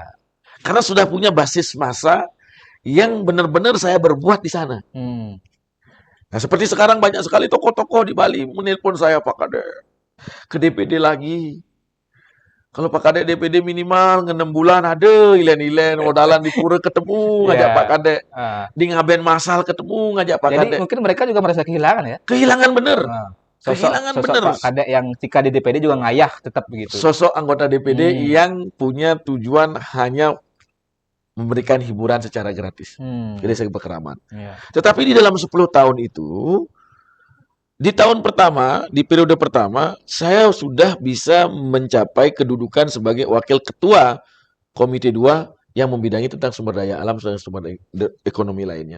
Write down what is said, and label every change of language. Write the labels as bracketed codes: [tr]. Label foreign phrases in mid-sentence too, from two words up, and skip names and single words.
[id] Karena sudah punya basis massa yang benar-benar saya berbuat di sana. Nah, seperti sekarang banyak sekali tokoh-tokoh di Bali menelpon saya, Pak Kadek, ke DPD lagi. Kalau Pak Kadek DPD minimal 6 bulan ada ilen-ilen modalan di pura ketemu ngajak Pak Kadek. Di ngaben masal ketemu ngajak Pak Kadek. Jadi mungkin mereka juga merasa kehilangan ya? Kehilangan bener. Sosok Pak Kadek yang ketika di DPD juga ngayah tetap begitu. Sosok anggota DPD yang punya tujuan hanya memberikan hiburan secara gratis ke Desa Pakraman. Tetapi di dalam 10 tahun itu, di tahun pertama, di periode pertama, saya sudah bisa mencapai kedudukan sebagai wakil ketua Komite 2 yang membidangi tentang sumber daya alam dan sumber daya ekonomi lainnya.